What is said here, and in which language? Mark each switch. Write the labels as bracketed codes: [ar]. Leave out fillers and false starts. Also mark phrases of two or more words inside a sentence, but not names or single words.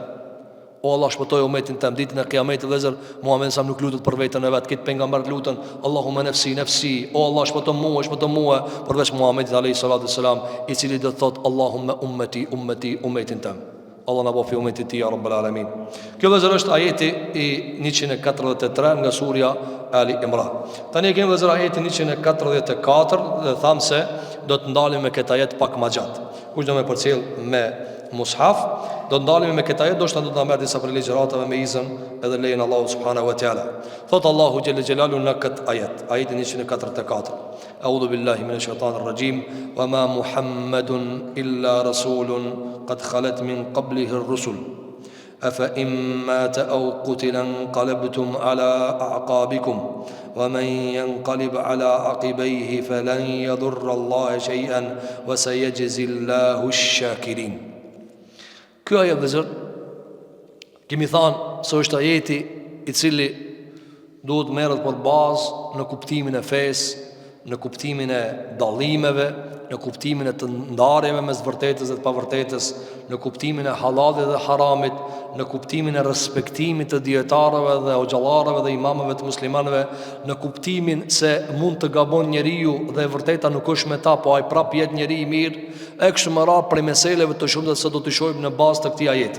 [sq] O Allah shpëtoj umetin tem ditën e Kiametit. Vëllezër, Muhamedi sa nuk lutet për veten e vet, këtë pejgamber lutën, [ar] اللهم نفسي, [sq] o Allah shpëto mua, përveç Muhamedit [ar] عليه الصلاة والسلام, [sq] I cili do të thot [ar] اللهم أمتي, [sq] umetin tem. Allah na bofi umetit ti [ar] يا رب العالمين. [sq] Kjo vëllezër është ajeti I 143 nga surja Ali Imran. Tani kemi vëllezër ajetin 144 dhe tham se do të ndalim me këtë ajet pak më gjatë. Kush do më përcjell me mushaf, do të ndalim me këtë ajet, do të na merr disa ligjëratave me izën edhe lejen Allahu [ar] سبحانه وتعالى. [sq] Thot Allahu [ar] جل جلاله [sq] në këtë ajet, ajetin 144. [ar] أعوذ بالله من الشيطان الرجيم, وما محمد إلا رسول قد خلت من قبله الرسل. أفإن مات أو قتل انقلبتم على أعقابكم ومن ينقلب على عقبيه فلن يضر الله شيئا وسيجزي الله الشاكرين. [sq] Ky ajet vëzër, kemi thënë se është ajeti I cili duhet merret për bazë në kuptimin e fesë, në kuptimin e dallimeve, në kuptimin e të ndarjeve mes vërtetës dhe të pavërtetës, në kuptimin e halalit dhe haramit, në kuptimin e respektimit të dietarëve dhe hoxhallarëve dhe imamëve të muslimanëve, në kuptimin se mund të gabon njeriu dhe e vërteta nuk është me ta, po ai prap jetë njeri I mirë, e kështu me radhë prej meseleve të shumta se do të shohim në bazë të këtij ajeti.